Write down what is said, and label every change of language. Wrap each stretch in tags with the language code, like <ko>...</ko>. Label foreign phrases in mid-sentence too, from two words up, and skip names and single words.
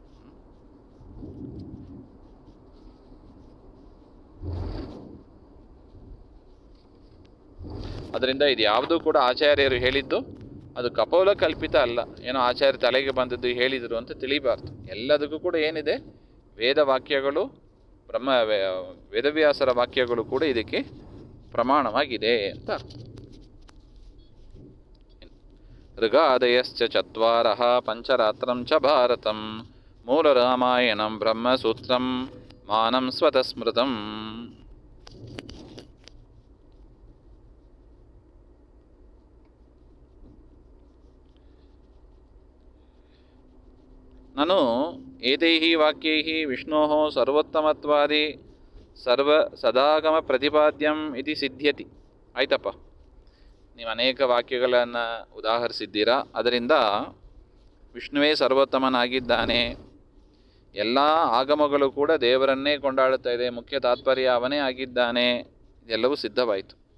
<kn>ಅದರಿಂದ ಇದು ಯಾವುದೂ ಕೂಡ ಆಚಾರ್ಯರು ಹೇಳಿದ್ದು ಅದು ಕಪೋಲ ಕಲ್ಪಿತ ಅಲ್ಲ, ಏನೋ ಆಚಾರ್ಯ ತಲೆಗೆ ಬಂದದ್ದು ಹೇಳಿದರು ಅಂತ ತಿಳಿಬಾರ್ದು. ಎಲ್ಲದಕ್ಕೂ ಕೂಡ ಏನಿದೆ, ವೇದವಾಕ್ಯಗಳು, ವೇದವ್ಯಾಸರ ವಾಕ್ಯಗಳು ಕೂಡ ಇದಕ್ಕೆ ಪ್ರಮಾಣವಾಗಿದೆ ಅಂತ ಅರ್ಥ.</kn> <sa>ಋಗಾದಯಶ್ಚ ಚತ್ವಾರಃ ಪಂಚರಾತ್ರಂ ಚ ಭಾರತಂ ಮೂಲ ರಾಮಾಯಣಂ ಬ್ರಹ್ಮಸೂತ್ರಂ ಮಾನಂ ಸ್ವತಸ್ಮೃತಂ. ನನು ಏತೈಃ ವಾಕ್ಯೈಃ ವಿಷ್ಣೋಃ ಸರ್ವೋತ್ತಮತ್ವಾದಿ ಸದಾಗಮ ಪ್ರತಿಪಾದ್ಯಂ ಇತಿ ಸಿದ್ಧ್ಯತಿ.</sa> <kn>ಆಯ್ತಪ್ಪ, ನೀವು ಅನೇಕ ವಾಕ್ಯಗಳನ್ನು ಉದಾಹರಿಸಿದ್ದೀರಾ, ಅದರಿಂದ ವಿಷ್ಣುವೇ ಸರ್ವೋತ್ತಮನಾಗಿದ್ದಾನೆ, ಎಲ್ಲ ಆಗಮಗಳು ಕೂಡ ದೇವರನ್ನೇ ಕೊಂಡಾಡುತ್ತಾ ಇದೆ, ಮುಖ್ಯ ತಾತ್ಪರ್ಯ ಅವನೇ ಆಗಿದ್ದಾನೆ, ಇದೆಲ್ಲವೂ ಸಿದ್ಧವಾಯಿತು.</kn>